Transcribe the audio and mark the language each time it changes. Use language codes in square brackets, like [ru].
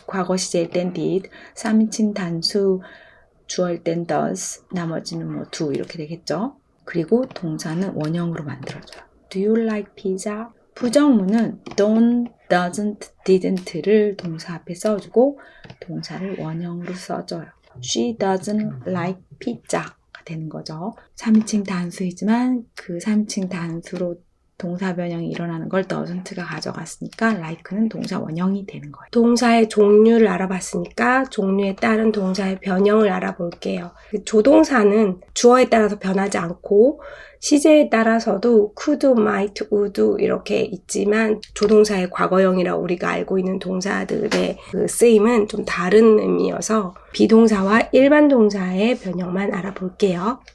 [ko] 과거 시제일 땐 did, 3인칭 단수 주어일 땐 does, 나머지는 do 이렇게 되겠죠. 그리고 동사는 원형으로 만들어줘요. [en] Do you like pizza? [ko] 부정문은 don't, doesn't, didn't를 동사 앞에 써주고 동사를 원형으로 써줘요. [en] She doesn't like pizza [ko] 되는 거죠. 3인칭 단수이지만 그 3인칭 단수로 동사 변형이 일어나는 걸 doesn't가 가져갔으니까 like는 동사 원형이 되는 거예요. 동사의 종류를 알아봤으니까 종류에 따른 동사의 변형을 알아볼게요. 조동사는 주어에 따라서 변하지 않고 시제에 따라서도 could, might, would 이렇게 있지만 조동사의 과거형이라 우리가 알고 있는 동사들의 그 쓰임은 좀 다른 의미여서 비동사와 일반 동사의 변형만 알아볼게요.